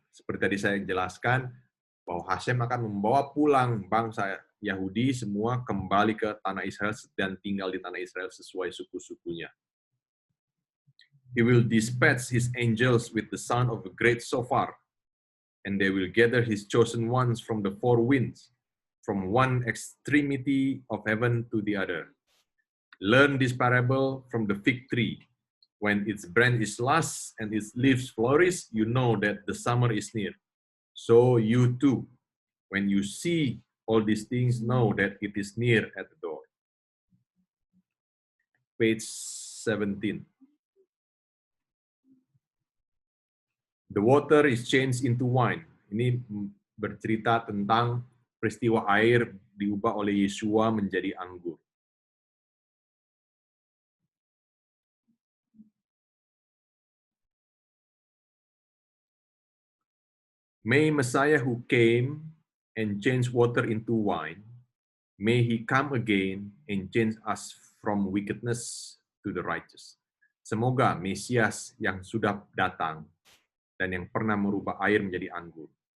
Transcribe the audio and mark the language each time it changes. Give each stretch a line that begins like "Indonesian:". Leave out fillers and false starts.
Indonesian: Seperti tadi saya jelaskan, bahwa Hashem akan membawa pulang bangsa Yahudi semua kembali ke tanah Israel dan tinggal di tanah Israel sesuai suku-sukunya.
English: He will dispatch his angels with the sound of a great shofar, and they will gather his chosen ones from the four winds, from one extremity of heaven to the other. Learn this parable from the fig tree. When its branch is lush and its leaves flourish, you know that the summer is near. So you too, when you see all these things, know that it is near at the door. Page 17. The water is changed into wine.
Indonesian: Ini bercerita tentang peristiwa air diubah oleh Yeshua menjadi anggur.
English: May Messiah who came and changed water into wine, may he come again and change us from wickedness to the righteous.
Indonesian: Semoga Mesias yang sudah datang dan yang pernah merubah air menjadi anggur.